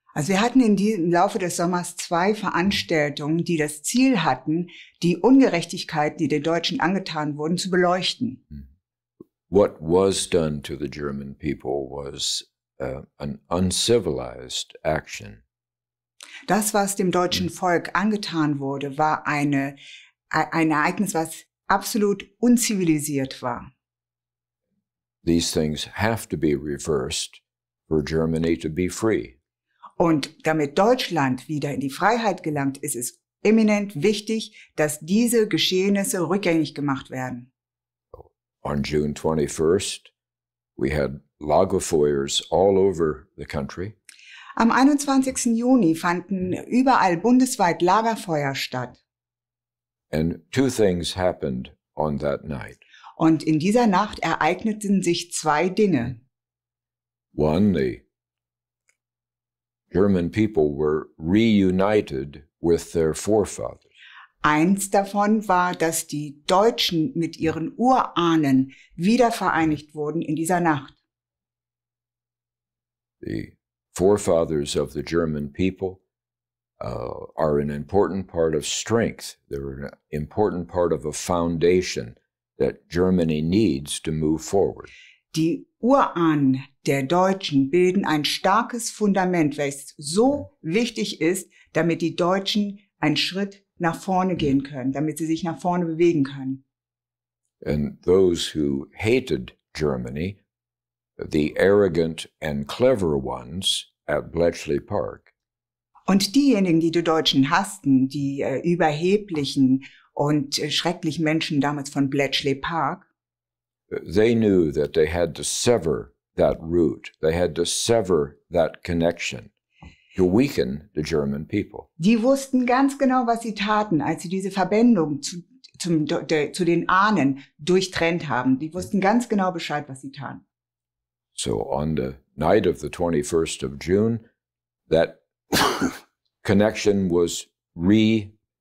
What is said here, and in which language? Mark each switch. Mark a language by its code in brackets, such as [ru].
[de] Also wir hatten im Laufe des Sommers 2 Veranstaltungen, die das Ziel hatten, die Ungerechtigkeiten, die den Deutschen angetan wurden, zu beleuchten. [en] What was done to the German people was an uncivilized action. [de] Das, was dem deutschen Volk angetan wurde, war ein Ereignis, was absolut unzivilisiert war. [en] These things have to be reversed for Germany to be free. [de] Und damit Deutschland wieder in die Freiheit gelangt, ist es eminent wichtig, dass diese Geschehnisse rückgängig gemacht werden. [en] On June 21st, we had Lagerfeuers all over the country. [de] Am 21. Juni fanden überall bundesweit Lagerfeuer statt. [en] And two things happened on that night. [de] Und in dieser Nacht ereigneten sich zwei Dinge. [en] One, the German people were reunited with their forefathers. [de] Eins davon war, dass die Deutschen mit ihren Urahnen wieder vereinigt wurden in dieser Nacht. [en] The forefathers of the German people are an important part of strength. They're an important part of a foundation that Germany needs to move forward. [de] Die Urahnen der Deutschen bilden ein starkes Fundament, welches so wichtig ist, damit die Deutschen einen Schritt nach vorne gehen können, damit sie sich nach vorne bewegen können. [en] And those who hated Germany, the arrogant and clever ones at Bletchley Park, [de] Und diejenigen, die Deutschen hassten, die überheblichen und schrecklichen Menschen damals von Bletchley Park, [en] they knew that they had to sever that root. They had to sever that connection to weaken the German people. [de] die wussten ganz genau, was sie taten, als sie diese Verbindung zu den Ahnen durchtrennt haben. Die wussten ganz genau Bescheid, was sie taten. [en] So on the night of the 21st of June, that connection was reoriented.